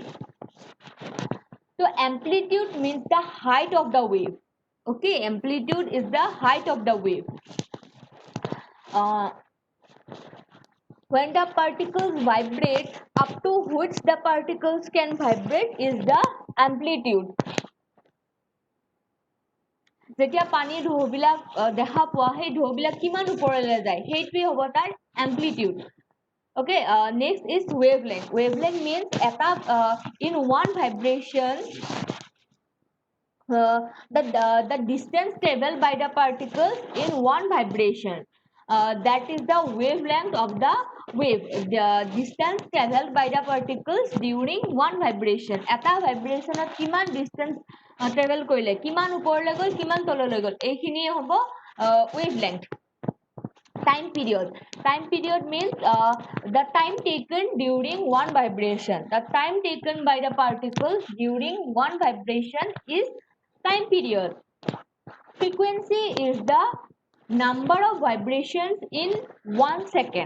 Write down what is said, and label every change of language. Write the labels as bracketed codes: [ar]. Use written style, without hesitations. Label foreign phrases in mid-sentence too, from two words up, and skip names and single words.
[en] So amplitude means the height of the wave. Okay, amplitude is the height of the wave. Uh, when the particles vibrate, up to which the particles can vibrate is the amplitude. [as] যেতিয়া পানীৰ ঢৌবিলাক দেখা পোৱা, সেই ঢৌবিলাক কিমান ওপৰলৈ যায়, সেইটোৱে হ'ব তাৰ এম্প্লিটিউড. [en] Okay, next is wavelength. Wavelength means in one vibration, the distance traveled by the particles in one vibration. That is the wavelength of the wave. The distance traveled by the particles during one vibration. [as] এটা vibrationত কিমান [en] distance travel [as] কৰিলে, কিমান ওপৰলৈ গ'ল, কিমান তললৈ গ'ল, এইখিনিয়ে হ'ব wavelength. [en] Time period means the time taken during one vibration. The time taken by the particles during one vibration is time period. Frequency is the number of vibrations in 1 second.